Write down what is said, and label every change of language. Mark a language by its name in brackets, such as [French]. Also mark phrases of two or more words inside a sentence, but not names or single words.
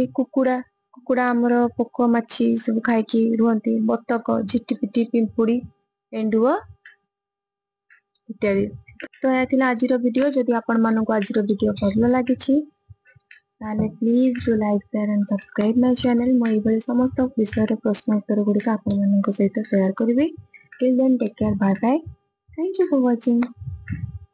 [Odia] କୁକୁଡ଼ା ଆମର ପୋକ ମାଛି ସବୁ ଖାଇକି ରୁହନ୍ତି, ବତକ, ଝିଟିପିଟି, ପିମ୍ପୁଡ଼ି, ଏଣ୍ଡୁଅ ଇତ୍ୟାଦି। ତ ଏହା ଥିଲା ଆଜିର ଭିଡିଓ। ଯଦି ଆପଣମାନଙ୍କୁ ଆଜିର ଭିଡିଓ ଭଲ ଲାଗିଛି ତାହେଲେ [English] please do like, share and subscribe my channel. [Odia] ମୁଁ ଏଇଭଳି ସମସ୍ତ ବିଷୟର ପ୍ରଶ୍ନ ଉତ୍ତର ଗୁଡ଼ିକ ଆପଣମାନଙ୍କ ସହିତ ସେୟାର କରିବି। [English] Till then, take care, bye bye. Thank you for watching.